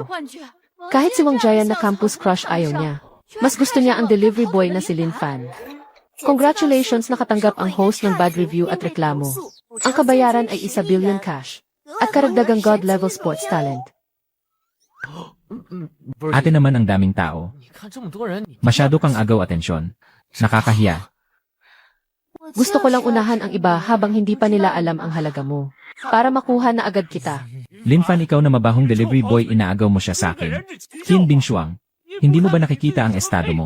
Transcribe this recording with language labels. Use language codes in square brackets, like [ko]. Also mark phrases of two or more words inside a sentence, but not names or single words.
[tl] Kahit si Wang Jian na campus crush, ayaw niya. Mas gusto niya ang [en] delivery boy [tl] na si Linfan. Congratulations, nakatanggap ang host ng [en] bad review [tl] at reklamo. Ang kabayaran ay [en] 1 billion cash. [tl] At karagdagang [en] God-level sports talent. [tl] Ate naman, ang daming tao. [zh] 你看这么多人，你 [tl] Masyado kang agaw atensyon. Nakakahiya. Gusto ko lang unahan ang iba habang hindi pa nila alam ang halaga mo. Para makuha na agad kita. Linfan, ikaw na mabahong [en] delivery boy, [tl] inaagaw mo siya sa akin. Qin Bingshuang, hindi mo ba nakikita ang estado mo?